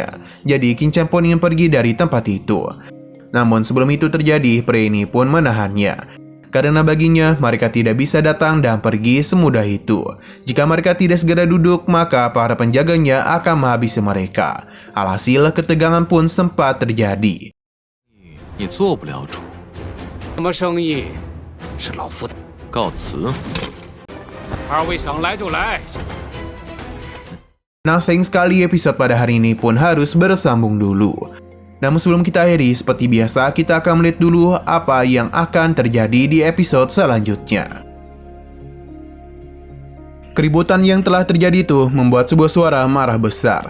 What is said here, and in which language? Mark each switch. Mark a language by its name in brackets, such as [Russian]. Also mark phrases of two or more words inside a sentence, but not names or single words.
[Indonesian] Jadi Qin Chen pun ingin pergi dari tempat itu. Namun sebelum itu terjadi, pria ini pun menahannya. Karena baginya mereka tidak bisa datang dan pergi semudah itu. Jika mereka tidak segera duduk, maka para penjaganya akan menghabisi mereka. Alhasil ketegangan pun sempat terjadi. [Chinese] 你做不了主，什么生意？是老夫告辞。二位想来就来。 [Indonesian] Nah, sayang sekali episode pada hari ini pun harus bersambung dulu. Namun sebelum kita akhiri, seperti biasa kita akan melihat dulu apa yang akan terjadi di episode selanjutnya. Keributan yang telah terjadi itu membuat sebuah suara marah besar.